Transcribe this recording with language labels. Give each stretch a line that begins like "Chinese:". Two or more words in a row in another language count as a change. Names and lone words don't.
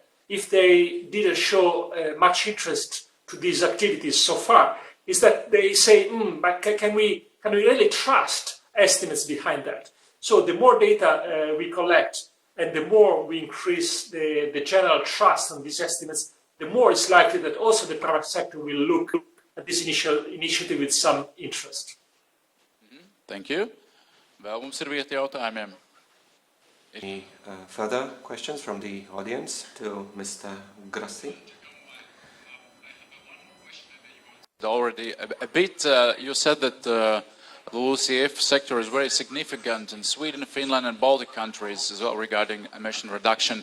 English: If they didn't show much interest to these activities so far, is that they say, but can we really trust estimates behind that? So the more data we collect and the more we increase the general trust on these estimates, the more it's likely that also the private sector will look at this initiative with some interest. Thank you.
Latvian: Vēl mums ir vieta jautājumiem.
English: Any further questions from the audience to Mr. Grassi? Already a bit, you said that the LULUCF sector is very significant in Sweden, Finland and Baltic countries as well regarding emission reduction.